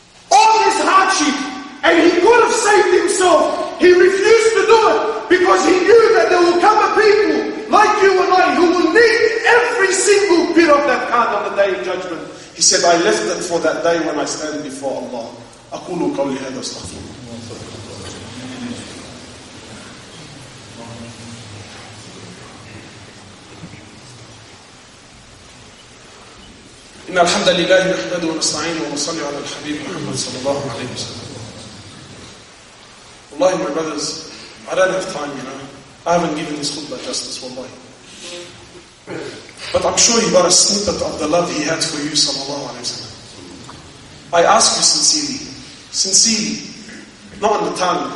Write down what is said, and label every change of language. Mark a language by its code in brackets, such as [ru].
[en] All this hardship, and he could have saved himself. He refused to do it because he knew that there will come a people like you and I who will need every single bit of that card on the day of judgment. He said, I left it for that day when I stand before Allah. [ar] أقول قولي هذا استغفر الله. إن الحمد لله نحمده ونستعينه ونصلي على الحبيب محمد صلى الله عليه وسلم. [en] Wallahi, my brothers, I don't have time, I haven't given this khutbah justice, wallahi. But I'm sure you got a snippet of the love he had for you, sallallahu alayhi wa sallam. I ask you sincerely, not on the tongue.